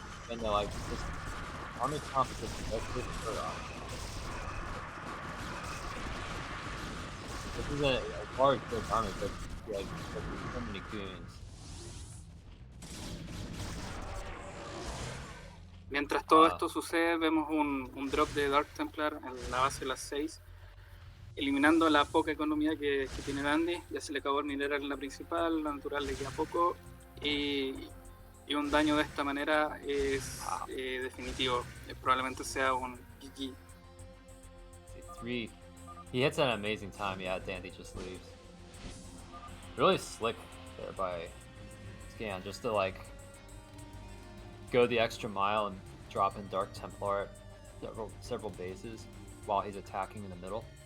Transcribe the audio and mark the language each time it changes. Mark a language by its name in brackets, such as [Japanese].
[English] And they're like, this army competition, that's this This is a large Zerg army, but like, there's so many goons. [Spanish] Mientras todo esto sucede, vemos un drop de Dark Templar en la base de las 6, eliminando la poca economía que tiene Dandy. Ya se le acabó el mineral en la principal, la natural le queda poco, y un daño de esta manera es definitivo. Probablemente sea un GG. [English] He hits at an amazing time. Yeah, Dandy just leaves. Really slick there by Scan, just to like go the extra mile and drop in Dark Templar at several bases while he's attacking in the middle.